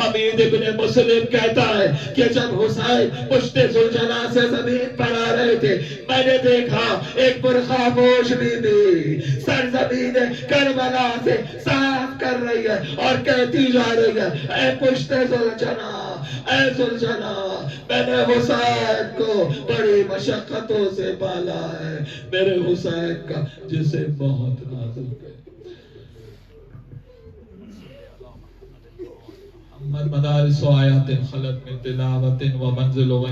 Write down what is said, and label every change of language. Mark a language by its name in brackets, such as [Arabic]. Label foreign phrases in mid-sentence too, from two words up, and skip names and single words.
[Urdu] حمید ابن مسلم کہتا ہے کہ جب حسین پشت ذوالجناح سے زمین پر آ رہے تھے، میں نے دیکھا ایک برخا پوش بی بی سرزمین کربلا سے صاف کر رہی ہے اور کہتی جا رہی ہے اے پشت ذوالجناح، اے ذوالجناح، میں نے حسین کو بڑی مشقتوں سے پالا ہے، میرے حسین کا جسے بہت نازک ہے۔ مدارس و آیات خلق من تلاوت و منزل و